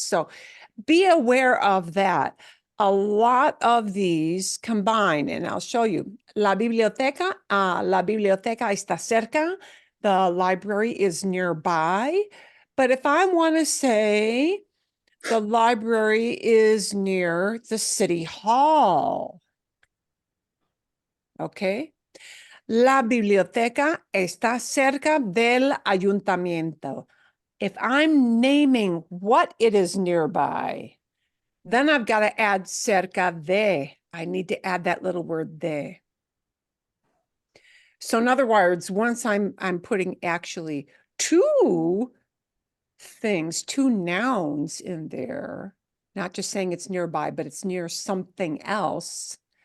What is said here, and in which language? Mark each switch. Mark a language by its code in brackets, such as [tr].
[en] So be aware of that. A lot of these combine, and I'll show you. [es] La biblioteca está cerca. [en] The library is nearby. But if I want to say, The library is near the city hall. Okay. [es] La biblioteca está cerca del ayuntamiento. [en] If I'm naming what it is nearby, then I've got to add cerca de. I need to add that little word de. So in other words, once I'm putting actually two things, two nouns in there, not just saying it's nearby, but it's near something else.